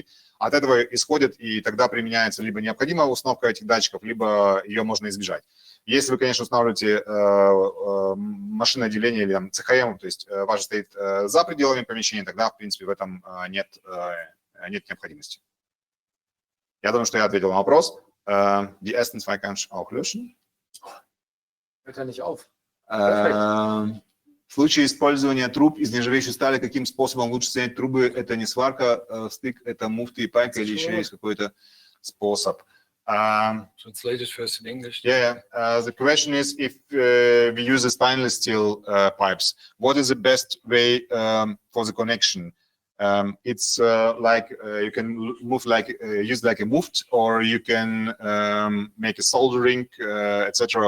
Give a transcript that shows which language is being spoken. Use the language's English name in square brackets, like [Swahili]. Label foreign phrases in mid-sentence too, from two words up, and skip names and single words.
[Russian] От этого исходит, и тогда применяется либо необходимая установка этих датчиков, либо ее можно избежать. Если вы, конечно, устанавливаете машинное отделение или там, ЦХМ, то есть ваше стоит за пределами помещения, тогда, в принципе, в этом нет необходимости. Я думаю, что я ответил на вопрос. [German] Die ersten 2 kann ich auch löschen. Hört ja nicht auf. [Russian] В случае использования труб из нержавеющей стали, каким способом лучше снять трубы? Это не сварка, стык, это муфта и пайка, или еще есть какой-то способ? [English] Translate it first in English. Yeah, the question is if we use the stainless steel pipes, what is the best way for the connection? It's like you can move use like a muft, or you can make a soldering, etc.